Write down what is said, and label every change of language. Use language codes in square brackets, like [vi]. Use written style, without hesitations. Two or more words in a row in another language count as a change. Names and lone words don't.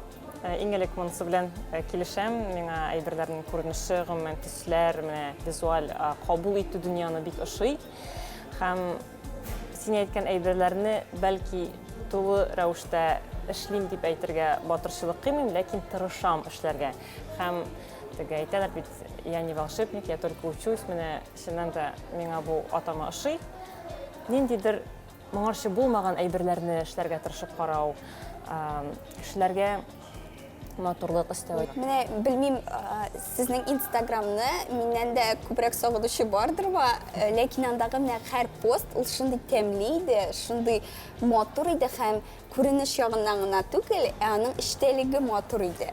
[tt] Иң элек монысы белән килешәм. Миңа әйберләрнең күренеше, гомумән төсләр, менә визуаль кабул итү дөньяны бик ошый. Һәм син әйткән әйберләрне бәлки тулы рәвештә эшлим дип әйтергә батырчылык кыймыйм, ләкин тырышам эшләргә. Һәм теге әйтәләр бит, [ru] я не волшебник, я только учусь. [tt] Менә чыннан да миңа бу атама ошый. Ниндидер моңарчы булмаган әйберләрне эшләргә тырышып карау, эшләргә матурлык истәү. Менә белмим, сезнең Инстаграмны миннән дә күбрәк сагынучы бардырмы, ләкин андагы менә һәр пост ул шундый тәмле иде, шундый матур иде һәм күренеш ягыннан гына түгел, аның эчтәлеге матур иде.